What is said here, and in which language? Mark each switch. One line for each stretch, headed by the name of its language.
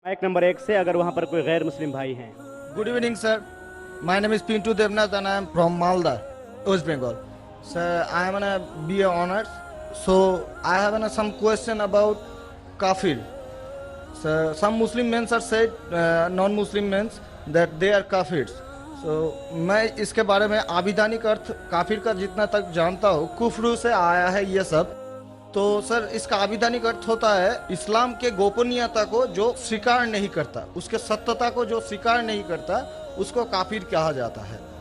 Hindi: Mic number 1 से, अगर वहाँ पर कोई गैर मुस्लिम भाई हैं।
English: Good evening, sir. My name is Pintu Devnath and I am from Malda, West Bengal. Sir, I am a BA honors. So I have some question about kafir. Sir, some Muslim men are said non-Muslim men that they are kafirs.
Hindi: So मैं इसके बारे में आविधानिक अर्थ काफिर का जितना तक जानता हूँ कुफ्र से आया है ये सब। तो सर इसका आविधानिक अर्थ होता है इस्लाम के गोपनीयता को जो स्वीकार नहीं करता, उसके सत्यता को जो स्वीकार नहीं करता उसको काफिर कहा जाता है।